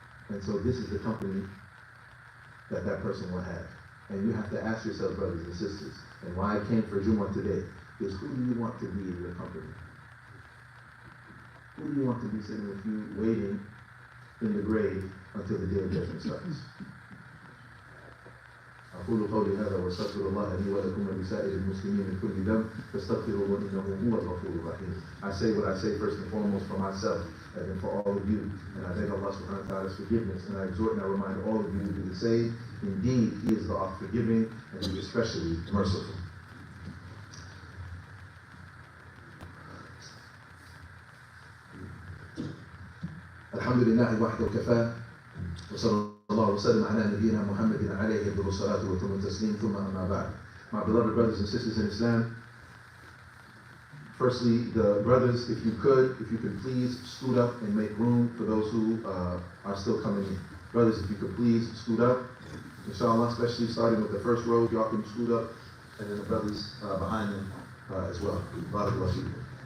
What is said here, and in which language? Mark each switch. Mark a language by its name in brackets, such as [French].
[English] And so this is the company that that person will have. And you have to ask yourself, brothers and sisters, and why I came for Jumu'ah today, is who do you want to be in your company? Who do you want to be sitting with you, waiting in the grave until the day of judgment starts? [Arabic] أقول قولي هذا واستغفر الله لي ولكم ولسائر المسلمين من كل ذنب فاستغفروه إنه هو الغفور الرحيم. [English] I say what I say first and foremost for myself and then for all of you. And I beg Allah subhanahu wa ta'ala's forgiveness. And I exhort and I remind all of you to do the same. Indeed, He is the oft forgiving and He is especially merciful. [Arabic] الحمد لله وحده وكفاه وصلى الله وسلم على نبينا محمد عليه أفضل الصلاة وتم التسليم ثم أما بعد. [English] My beloved brothers and sisters in Islam, firstly, the brothers, if you could please scoot up and make room for those who are still coming in. Brothers, if you could please scoot up, inshallah, especially starting with the first row, y'all can scoot up, and then the brothers behind them as well. [Arabic] Barakallahu feekum.